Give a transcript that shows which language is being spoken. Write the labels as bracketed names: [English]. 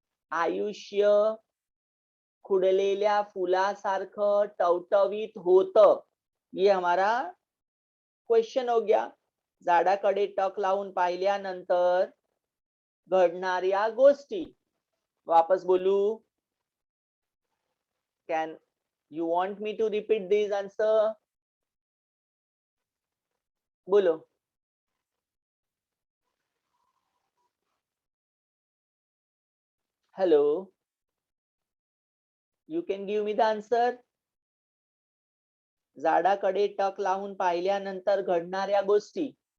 [Marathi] आयुष्य खुडलेल्या फुलासारखं टवटवीत होतं. [Hindi] ये हमारा क्वेश्चन हो गया. [Marathi] झाडाकडे टक लावून पाहिल्यानंतर घडणाऱ्या गोष्टी. वापस बोलू? [English] Can you want me to repeat this answer? [Hindi] बोलो. [English] Hello. You can give me the answer. [Marathi] झाडाकडे टक लावून पाहिल्यानंतर घडणाऱ्या गोष्टी.